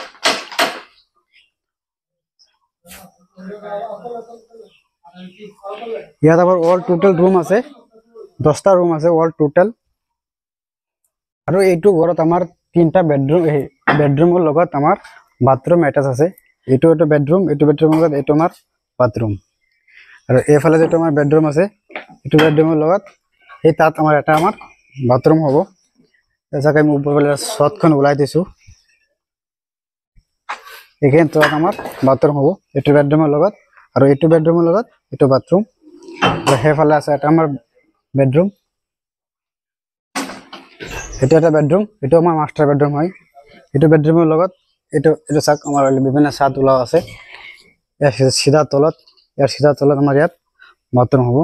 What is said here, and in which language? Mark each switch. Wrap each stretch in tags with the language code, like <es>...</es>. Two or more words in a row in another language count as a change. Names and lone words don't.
<as>ইয়াত আবার</as> <en>all total</en> <as>রুম আছে 10টা রুম আছে</as> <en>all total.</en> <as>আর এইটো ঘরত আমার 3টা বেডরুম। বেডরুমের লগত আমার বাথরুম অ্যাটাচ আছে। এইটো এটা বেডরুম, এইটো বেডরুমের লগত এইটো আমার বাথরুম। আর এফালে যেটা আমার বেডরুম আছে এইটো বেডরুমের লগত এই তাত আমার এটা আমার বাথরুম হবো। এটাকে আমি উপরবেলা ছতখন উলাই দিছো। এখানে তো আমার বাথরুম হবো এইটো বেডরুমের লগত। আর এইটো বেডরুমের লগত এইটো বাথরুম। আর হেফালে আছে এটা আমার বেডরুম। এটা একটা বেডরুম, এটা আমার</as> <en>master bedroom</en> <as>হয়। এটা বেডরুমের লগত এটা চাক আমার বিভিন্ন ছাদ ওলাও আছে। এর সিধা তলত, এর সিধা তলত আমার ইয়াত বাথরুম হবো।</as>